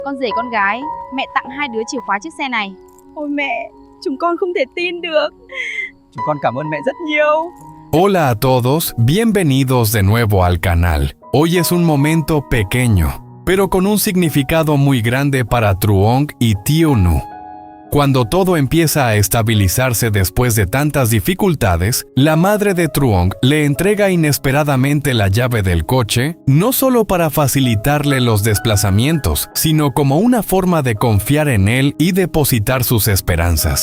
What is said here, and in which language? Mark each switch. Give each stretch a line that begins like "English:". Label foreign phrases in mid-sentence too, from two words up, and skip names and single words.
Vietnamese: Con rể con gái, mẹ tặng hai đứa chìa khóa chiếc xe này. Ôi mẹ, chúng con không thể tin được. Chúng con cảm ơn mẹ rất nhiều.
Spanish: Hola a todos, bienvenidos de nuevo al canal. Hoy es un momento pequeño, pero con un significado muy grande para Truong y Tío Nu. Cuando todo empieza a estabilizarse después de tantas dificultades, la madre de Truong le entrega inesperadamente la llave del coche, no solo para facilitarle los desplazamientos, sino como una forma de confiar en él y depositar sus esperanzas.